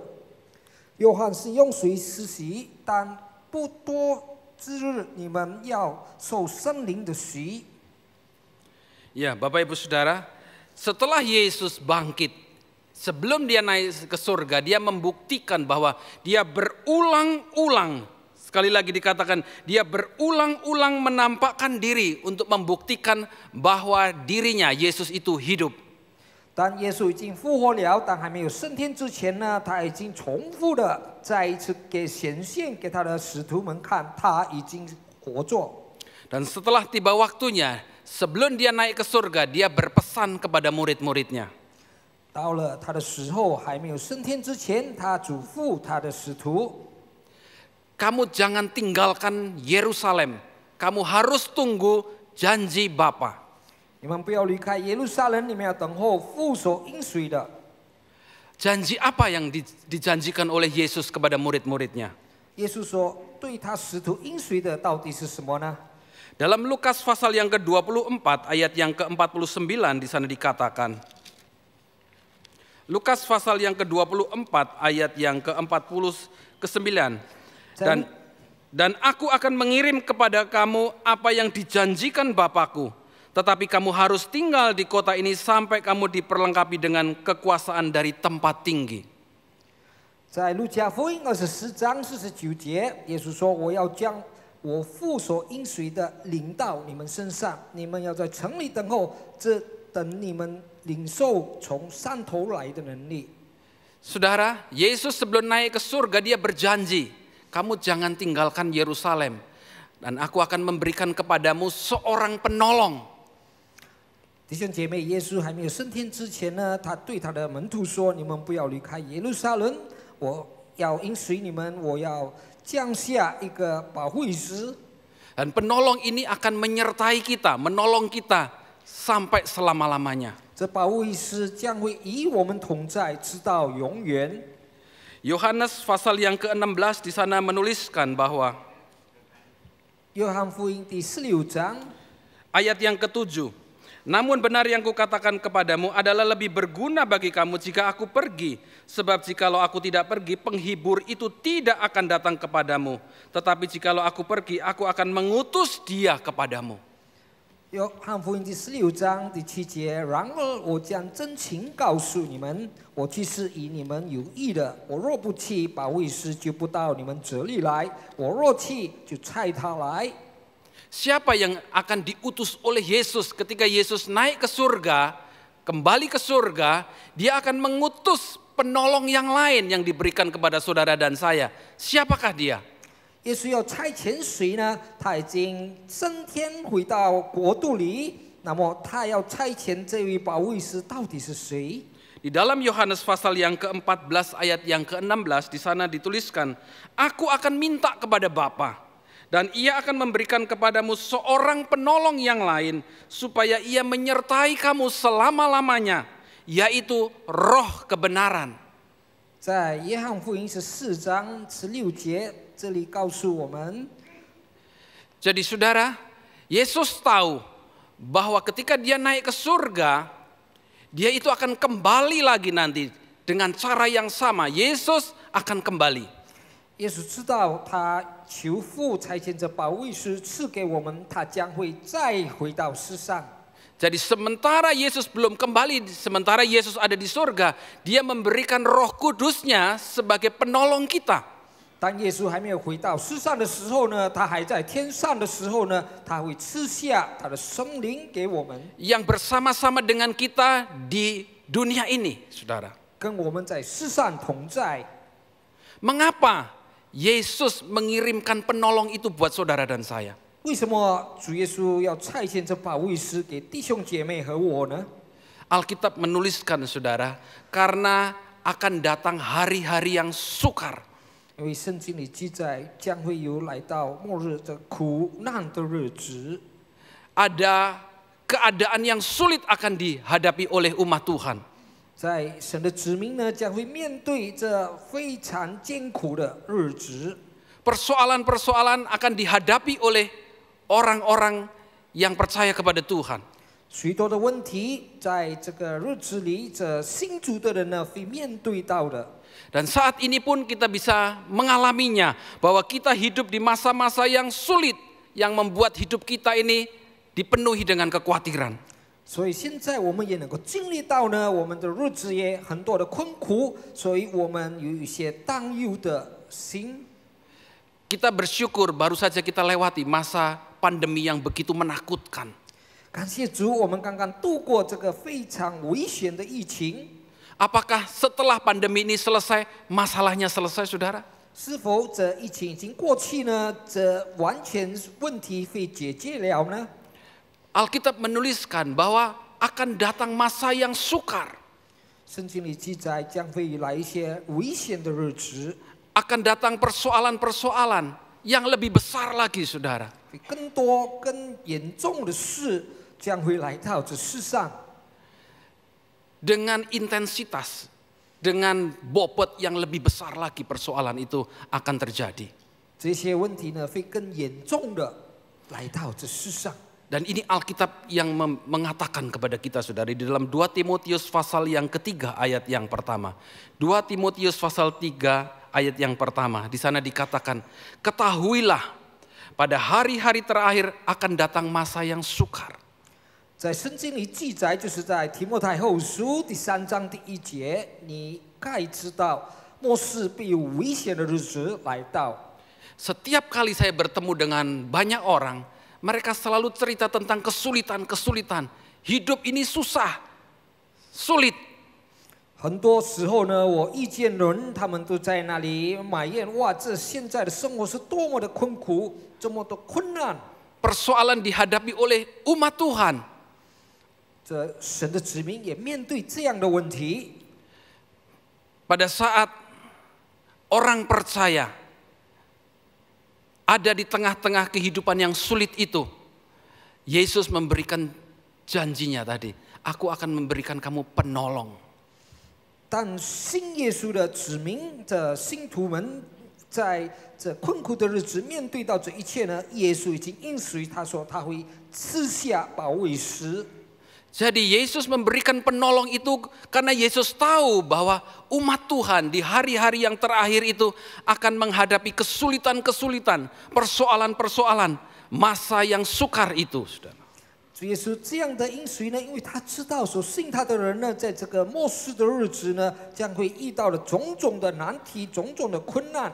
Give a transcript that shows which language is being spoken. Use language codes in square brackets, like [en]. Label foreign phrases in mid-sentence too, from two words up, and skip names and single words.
[zh] 约翰是用水施洗，但不多之日，你们要受圣灵的洗。 [id] Ya, Bapak Ibu Saudara, setelah Yesus bangkit, sebelum dia naik ke surga, dia membuktikan bahwa dia berulang-ulang, sekali lagi dikatakan, dia berulang-ulang menampakkan diri untuk membuktikan bahwa dirinya, Yesus itu hidup. [zh] 当耶稣已经复活了，但还没有升天之前呢，他已经重复的再一次显现给他的使徒们看，他已经活着。 [id] Dan setelah tiba waktunya, sebelum dia naik ke surga, dia berpesan kepada murid-muridnya. [zh] 到了他的时候，还没有升天之前，他嘱咐他的使徒 [id] Kamu jangan tinggalkan Yerusalem, kamu harus tunggu janji Bapa. [zh] 你们不要离开耶路撒冷，你们要等候父所应许的。 [id] Janji apa yang dijanjikan oleh Yesus kepada murid-muridnya? [zh] 耶稣说，对他使徒应许的到底是什么呢？ [id] Dalam Lukas pasal yang ke-24 ayat yang ke-49 di sana dikatakan. Lukas pasal yang ke-24 ayat yang ke-49. Dan aku akan mengirim kepada kamu apa yang dijanjikan Bapakku. Tetapi kamu harus tinggal di kota ini sampai kamu diperlengkapi dengan kekuasaan dari tempat tinggi. [zh] 在路加福音24章49节，耶稣说：“我要将我父所应许的领到你们身上，你们要在城里等候，这等你们领受从上头来的能力。” [id] Saudara, Yesus sebelum naik ke surga dia berjanji, kamu jangan tinggalkan Yerusalem, dan aku akan memberikan kepadamu seorang penolong. [zh] 弟兄姐妹，耶稣还没有升天之前呢，他对他的门徒说：“你们不要离开耶路撒冷，我要应许你们，我要降下一个保惠师。” [id] Dan penolong ini akan menyertai kita, menolong kita sampai selama-lamanya. [zh] 这保惠师将会与我们同在，直到永远。 [id] Yohanes pasal yang ke-16 di sana menuliskan bahwa [zh] 约翰福音第16章 [id] ayat yang ke-7. Namun benar yang kukatakan kepadamu adalah lebih berguna bagi kamu jika aku pergi. Sebab jikalau aku tidak pergi, penghibur itu tidak akan datang kepadamu. Tetapi jikalau aku pergi, aku akan mengutus dia kepadamu. [zh] 约翰福音第16章第7节，然而我将真情告诉你们，我去是与你们有益的。我若不去，保惠师就不到你们这里来；我若去，就差他来。 [id] Siapa yang akan diutus oleh Yesus ketika Yesus naik ke surga, kembali ke surga, dia akan mengutus penolong yang lain yang diberikan kepada saudara dan saya. Siapakah dia? [zh] 耶稣要差遣谁呢？他已经升天回到国度里，那么他要差遣这位保惠师到底是谁？ [id] Di dalam Yohanes pasal yang ke-14 ayat yang ke-16 di sana dituliskan, aku akan minta kepada Bapa. Dan ia akan memberikan kepadamu seorang penolong yang lain supaya ia menyertai kamu selama-lamanya, yaitu roh kebenaran. [zh] 在约翰福音14章16节，这里告诉我们， [id] Jadi saudara, Yesus tahu bahwa ketika dia naik ke surga, dia itu akan kembali lagi nanti dengan cara yang sama. Yesus akan kembali. [zh] 耶稣知道他求父差遣着保惠师赐给我们，他将会再回到世上。 [id] Jadi sementara Yesus belum kembali, sementara Yesus ada di surga, dia memberikan Roh Kudusnya sebagai penolong kita. [zh] 当耶稣还没有回到世上的时候呢，他还在天上的时候呢，他会赐下他的圣灵给我们， [id] Yang bersama-sama dengan kita di dunia ini, saudara. [zh] 跟我们在世上同在。 [id] Mengapa Yesus mengirimkan penolong itu buat saudara dan saya? [zh] 为什么主耶稣要差遣这保惠师给弟兄姐妹和我呢？ [id] Alkitab menuliskan saudara, karena akan datang hari-hari yang sukar. [zh] 因为圣经里记载，将会有来到末日的苦难的日子， [id] Ada keadaan yang sulit akan dihadapi oleh umat Tuhan. [zh] 在神的子民呢，将会面对这非常艰苦的日子。 [id] Persoalan-persoalan akan dihadapi oleh orang-orang yang percaya kepada Tuhan. [zh] 许多的问题在这个日子里，这信主的人呢会面对到的。 [id] Dan saat ini pun kita bisa mengalaminya, bahwa kita hidup di masa-masa yang sulit, yang membuat hidup kita ini dipenuhi dengan kekhawatiran. [zh] 所以现在我们也能够经历到呢，我们的日子也很多的困苦，所以我们有一些担忧的心。 [id] Kita bersyukur baru saja kita lewati masa pandemi yang begitu menakutkan. [zh] 感谢主，我们刚刚度过这个非常危险的疫情。 [id] Apakah setelah pandemi ini selesai, masalahnya selesai, saudara? [zh] 是否这疫情已经过去呢？这完全问题会解决了呢？ [id] Alkitab menuliskan bahwa akan datang masa yang sukar. [zh] 圣经里记载将会来一些危险的日子， [id] Akan datang persoalan-persoalan yang lebih besar lagi, saudara. [zh] 更多更严重的事将会来到这世上。 [id] Dengan intensitas, dengan bobot yang lebih besar lagi persoalan itu akan terjadi. [zh] 这些问题呢会更严重的来到这世上。 [id] Dan ini Alkitab yang mengatakan kepada kita, saudara, di dalam 2 Timotius pasal yang ketiga ayat yang pertama. 2 Timotius pasal 3 ayat yang pertama. Di sana dikatakan, ketahuilah pada hari-hari terakhir akan datang masa yang sukar. [zh] 在圣经里记载，就是在提摩太后书第3章第1节，你该知道末世必有危险的日子来到。 [id] Setiap kali saya bertemu dengan banyak orang, mereka selalu cerita tentang kesulitan-kesulitan. Hidup ini susah, sulit. [zh] 很多时候呢，我遇见人，他们都在那里埋怨，哇，这现在的生活是多么的困苦，这么多困难。 [id] Persoalan dihadapi oleh umat Tuhan. [zh] 这神的子民也面对这样的问题。 [id] Pada saat orang percaya ada di tengah-tengah kehidupan yang sulit itu, Yesus memberikan janjinya tadi, aku akan memberikan kamu penolong. [zh] 但信耶稣的子民的信徒们，在这困苦的日子面对到这一切呢，耶稣已经应许他说他会赐下保惠师。 [id] Jadi Yesus memberikan penolong itu karena Yesus tahu bahwa umat Tuhan di hari-hari yang terakhir itu akan menghadapi kesulitan-kesulitan, persoalan-persoalan, masa yang sukar itu, saudara. [zh] 主耶稣这样的应许呢，因为他知道所信他的人呢，在这个末世的日子呢，将会遇到了种种的难题、种种的困难。